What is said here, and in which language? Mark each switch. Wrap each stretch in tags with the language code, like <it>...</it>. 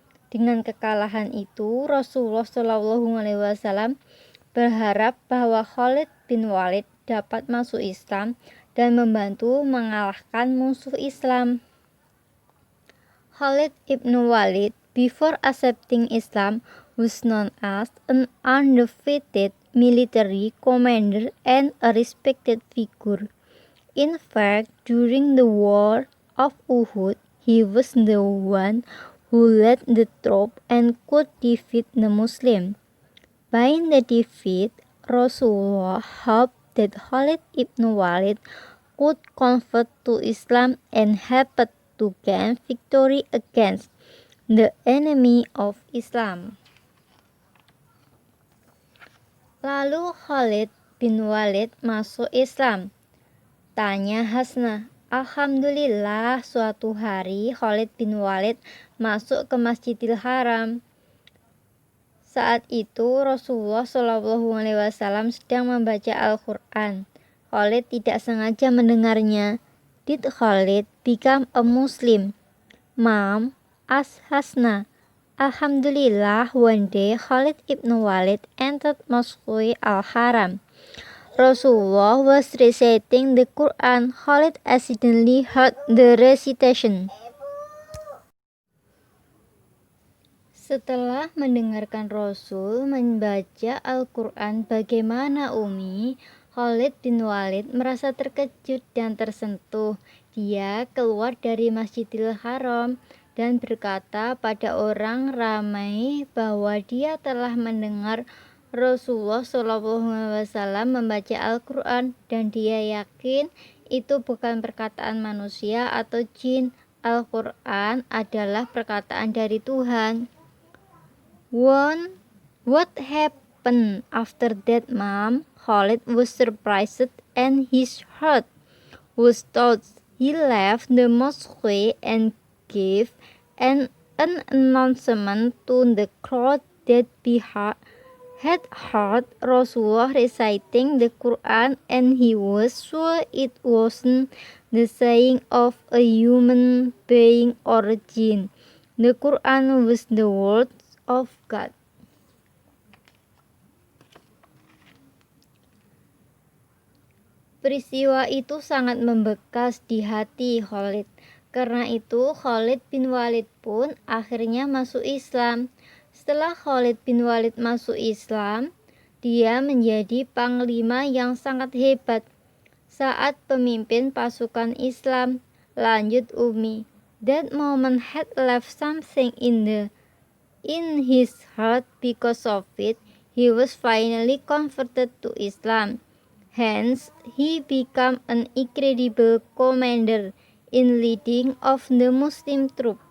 <id>Dengan kekalahan itu, Rasulullah SAW berharap bahwa Khalid bin Walid dapat masuk Islam dan membantu mengalahkan musuh Islam.</id> <en>Khalid ibn Walid, before accepting Islam, was known as an undefeated military commander and a respected figure. In fact, during the War of Uhud, he was the one who led the troop and could defeat the Muslims. By the defeat, Rasulullah hoped that Khalid ibn Walid could convert to Islam and helped to gain victory against the enemy of Islam.</en> <id>Lalu Khalid bin Walid masuk Islam. Tanya Hasnah. Alhamdulillah, suatu hari Khalid bin Walid masuk ke Masjidil Haram. Saat itu Rasulullah SAW sedang membaca Al-Quran. Khalid tidak sengaja mendengarnya.</id> <en>Did Khalid become a Muslim? Mom, asked Hasnah. Alhamdulillah, one day Khalid ibn Walid entered Masjid Al-Haram. Rasulullah was reciting the Quran. Khalid accidentally heard the recitation.</en> <id>Setelah mendengarkan Rasul membaca Al-Quran bagaimana Umi, Khalid bin Walid merasa terkejut dan tersentuh. Dia keluar dari Masjidil Haram dan berkata pada orang ramai bahwa dia telah mendengar Rasulullah SAW membaca Al-Quran dan dia yakin itu bukan perkataan manusia atau jin. Al-Quran adalah perkataan dari Tuhan.</id> <en>What happened after that, Mom? Khalid was surprised and his heart was touched. He left the mosque and gave an announcement to the crowd that he had heard Rasulullah reciting the Quran, and he was sure it wasn't the saying of a human being or a jinn. The Quran was the words of God.</en> <id>Peristiwa itu sangat membekas di hati Khalid. Karena itu Khalid bin Walid pun akhirnya masuk Islam. Setelah Khalid bin Walid masuk Islam, dia menjadi panglima yang sangat hebat saat pemimpin pasukan Islam. Lanjut Umi,</id> <en>that moment had left something in his heart. Because of it, he was finally converted to Islam. Hence, he became an incredible commander in leading of the Muslim troop.</en>